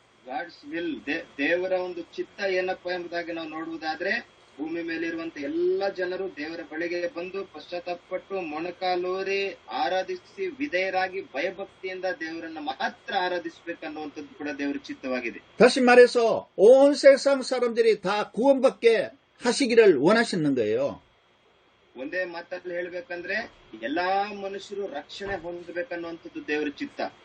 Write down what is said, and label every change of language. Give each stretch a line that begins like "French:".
Kannada: God's will, ದೇವರ ಒಂದು ಚಿತ್ತ ಏನಪ್ಪಾ ಎಂಬುದಾಗಿ ನಾವು ನೋಡುವುದಾದ್ರೆ, ಭೂಮಿ ಮೇಲಿರುವಂತ ಎಲ್ಲಾ ಜನರು ದೇವರ ಬಳಿಗೆ ಬಂದು ಪಶ್ಚಾತ್ತಾಪಪಟ್ಟು ಮೊಣಕಾಲೂರಿ ಆರಾಧಿಸಿ ವಿಧೇಯರಾಗಿ ಭಯಭಕ್ತಿಯಿಂದ ದೇವರನ್ನ ಮಾತ್ರ ಆರಾಧಿಸಬೇಕನ್ನುವಂಥದ್ದು ಕೂಡ ದೇವರ ಚಿತ್ತವಾಗಿದೆ.
Korean: 다시 말해서 온 세상 사람들이 다 구원받게 하시기를 원하시는 거예요.
Kannada: ಒಂದೇ ಮಾತಲ್ಲಿ ಹೇಳ್ಬೇಕಂದ್ರೆ ಎಲ್ಲಾ ಮನುಷ್ಯರು ರಕ್ಷಣೆ ಹೊಂದಬೇಕನ್ನುವಂಥದ್ದು ದೇವರ ಚಿತ್ತ.